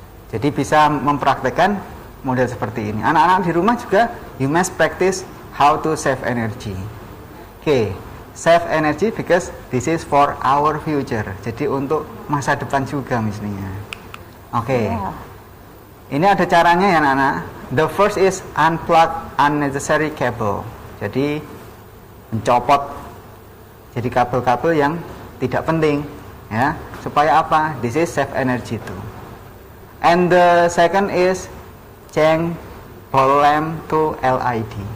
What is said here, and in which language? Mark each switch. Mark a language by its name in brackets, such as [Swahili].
[Indonesian] Jadi bisa mempraktekkan model seperti ini. Anak-anak di rumah juga [English] you must practice how to save energy. Oke, save energy because this is for our future. [Indonesian] Jadi untuk masa depan juga misalnya. Oke. Ini ada caranya ya anak-anak. [English] The first is unplug unnecessary cable. [Indonesian] Jadi mencopot jadi kabel-kabel yang tidak penting ya. Supaya apa? [English] This is save energy too. And the second is change ball lamp to LED.